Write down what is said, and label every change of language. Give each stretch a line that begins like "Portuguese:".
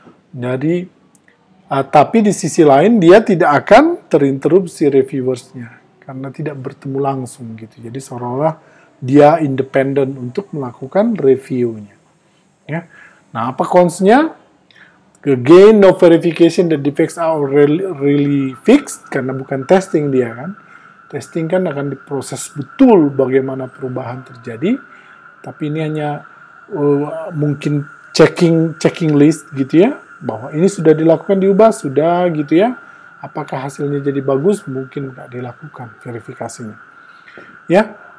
Indonesian: Jadi tapi di sisi lain dia tidak akan terinterupsi reviewersnya karena tidak bertemu langsung, gitu. Jadi seolah-olah dia independen untuk melakukan reviewnya, ya. Nah, apa cons-nya?
English: Again, no verification that defects are really fixed
Indonesian: karena bukan testing dia kan. Testing kan akan diproses betul bagaimana perubahan terjadi. Tapi ini hanya mungkin checking list, gitu ya, bahwa ini sudah dilakukan, diubah sudah, gitu ya. Apakah hasilnya jadi bagus? Mungkin nggak dilakukan verifikasinya, ya.